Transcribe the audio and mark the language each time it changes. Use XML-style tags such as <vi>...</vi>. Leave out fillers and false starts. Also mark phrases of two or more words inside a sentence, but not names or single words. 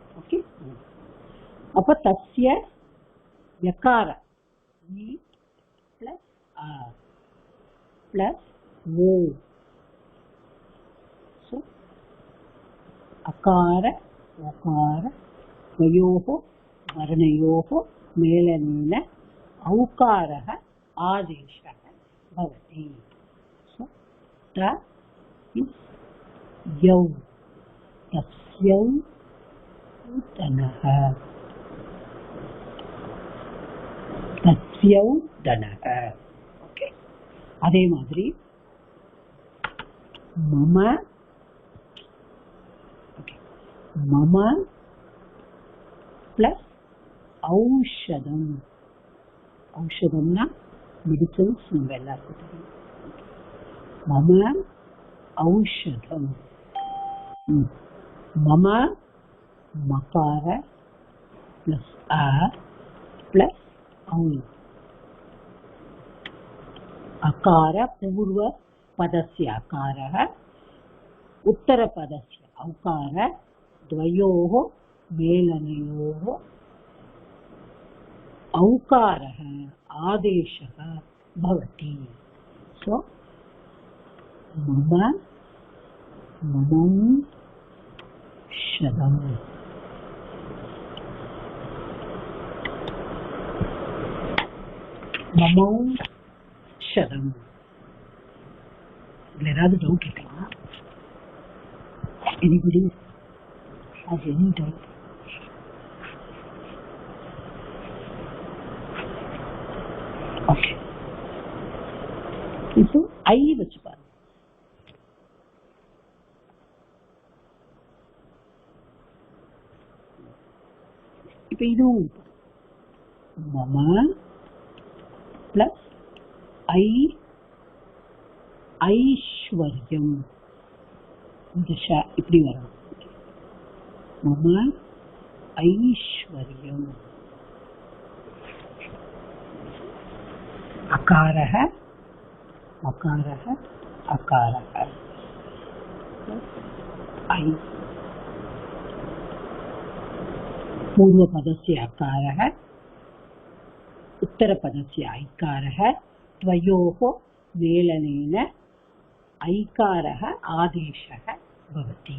<ta>ஓகே, அப்ப தஸ்ய யகார பிளஸ் ஆர் பிளஸ் ஓ.</ta> <sa>अकार ओकार द्वयोः वर्णयोः मेलनेन औकारः आदेशः भवति. त इस् यौ, तस्यौ धनः, तस्यौ धनः. ओके,</sa> <ta>அதே மாதிரி</ta> <sa>मम, मम प्लस औषधम.</sa> <ta>औषधம்னா மெடிசன்ஸ் நம்ம எல்லாருக்கும் தெரியும்.</ta> <sa>मम औषधम. मम मकार प्लस आ प्लस औ. अकार पूर्व पदस्य अकारः, उत्तर पदस्य औकार, द्वयोः मेलनयोः औकारः आदेशः भवति. सो मम ममौषधम्. மமௌஷதம்.</sa> <ta>இதுல ஏதாவது டவுட் இருக்கா?</ta> <en>Anybody has any doubt? Okay.</en> <ta>இப்போ ஐ வச்சு பாருங்க. இப்ப இதுவும் மம பிளஸ் ஐ ஐஸ்வர்யம். இந்த இப்படி வரும்.</ta> <sa>मम ऐश्वर्यम्. अकारः मकारः अकारः ऐ. पूर्वपदस्य अकारः, उत्तरपदस्य ऐकारः, द्वयोः मेलनेन ऐकारः आदेशः भवति.</sa>